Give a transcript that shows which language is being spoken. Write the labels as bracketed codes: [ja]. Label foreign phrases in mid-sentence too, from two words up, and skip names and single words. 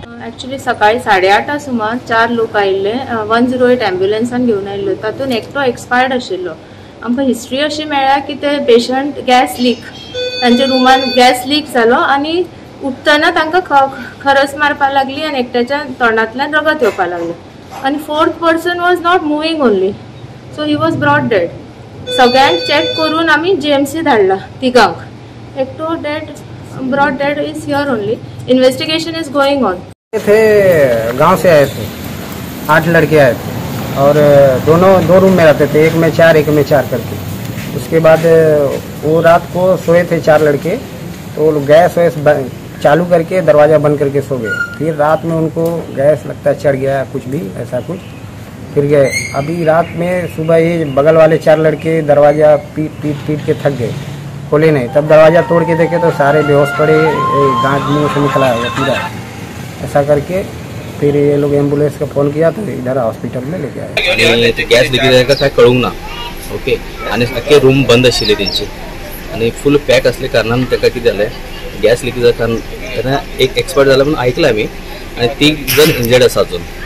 [kok] ॲक्च्युली सकाळी 8:30 सुमार 4 लोक आयिल्ले 108 ॲम्ब्युलन्सान घेवन आयिल्लो। तातूंत एकटो एक्सपायर्ड आशिल्लो। आमकां हिस्ट्री अशी मेळ्ळ्या की ते [en] patient gas leak [kok] तांच्या रुमान [en] gas leak [kok] जालो आनी उठतना तांकां खरस मारपाक लागली आनी एकट्याच्या तोंडांतल्यान रगत येवपाक लागलें आणि [en] 4th person was not moving only, So he was brought dead. [kok] सगळ्यांक चेक करून आम्ही जीएमसी धाडला तिगांक। [en] एकटो dead brought dead is here only. Investigation is going on. [hi] थे गांव से आए थे, 8 लड़के आए थे और दोनों 2 रूम में रहते थे, एक में 4 एक में 4 करके। उसके बाद वो रात को सोए थे 4 लड़के, तो गैस वैस चालू करके दरवाज़ा बंद करके सो गए। फिर रात में उनको गैस लगता चढ़ गया, कुछ भी ऐसा कुछ, फिर गए। अभी रात में सुबह ये बगल वाले 4 लड़के दरवाज़ा पीट के थक गए, खोले नहीं। तब दरवाज़ा तोड़ के देखे तो सारे बेहोश पड़े, गांठ मुँह से निकला है पूरा। ऐसा करके फिर ये लोग एम्बुलेंस का फ़ोन किया तो इधर हॉस्पिटल में लेके आए। [en] gas leakage [kok] काय कळूंक ना, ओके। आणि अख्खे रूम बंद आशिल्ले तेंचे आणि [en] full pack [kok] असले कारणान ताका कितें जालें, [en] gas leakage [kok] कारण तेन्ना एक एक्सपर्ट जाला म्हणून ऐकलं आम्ही आणि 3 जण इंजर्ड आसा अजून।